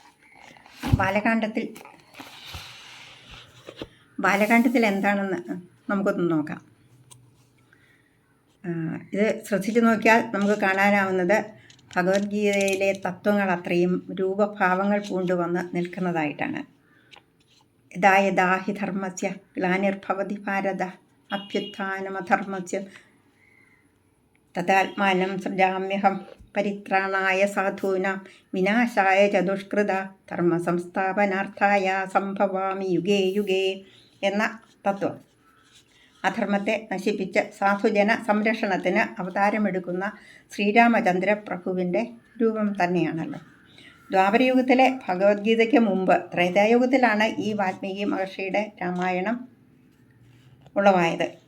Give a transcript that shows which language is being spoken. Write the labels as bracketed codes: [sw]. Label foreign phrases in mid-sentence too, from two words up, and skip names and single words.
[ml] ബാലകാണ്ഡത്തിൽ എന്താണെന്ന് നമുക്കൊന്ന് നോക്കാം. ഇത് ശ്രദ്ധിച്ചു നോക്കിയാൽ നമുക്ക് കാണാനാവുന്നത് ഭഗവത്ഗീതയിലെ തത്വങ്ങൾ അത്രയും രൂപഭാവങ്ങൾ പൂണ്ടുവന്ന് നിൽക്കുന്നതായിട്ടാണ്. [sa] യഥാ യഥാ ഹി ധർമ്മസ്യ ഗ്ലാനിർഭവതി ഭാരത അഭ്യുത്ഥാനമധർമ്മസ്യ തദാത്മാനം സൃജാമ്യഹം പരിത്രാണായ സാധൂനാം വിനാശായ ച ദുഷ്കൃത ധർമ്മ സംസ്ഥാപനാർത്ഥായ സംഭവാമി യുഗേ യുഗേ [ml] എന്ന തത്വം. അധർമ്മത്തെ നശിപ്പിച്ച് സാധുജന സംരക്ഷണത്തിന് അവതാരമെടുക്കുന്ന ശ്രീരാമചന്ദ്ര പ്രഭുവിൻ്റെ രൂപം തന്നെയാണല്ലോ. ദ്വാപരയുഗത്തിലെ ഭഗവത്ഗീതയ്ക്ക് മുമ്പ് ത്രേതായുഗത്തിലാണ് ഈ വാൽമീകി മഹർഷിയുടെ രാമായണം ഉളവായത്.